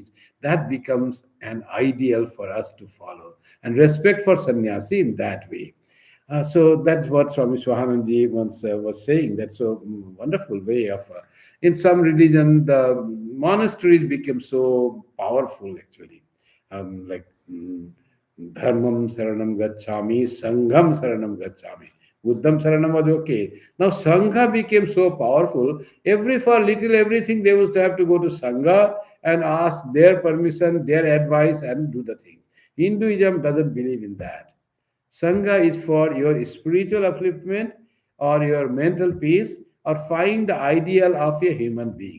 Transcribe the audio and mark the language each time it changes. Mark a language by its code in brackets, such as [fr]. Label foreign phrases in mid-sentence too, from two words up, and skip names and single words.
[en] That becomes an ideal for us to follow and respect for sannyasi in that way. So that's what Swami Swahananji once was saying. That's so wonderful way of. In some religion, the monasteries became so powerful actually, like [pi] dharmam saranam gacchami, sangham saranam gacchami. Buddham saranam [en] was okay. Now sangha became so powerful. For little everything they used to have to go to sangha and ask their permission, their advice, and do the things. Hinduism doesn't believe in that. Sangha is for your spiritual upliftment or your mental peace or find the ideal of a human being.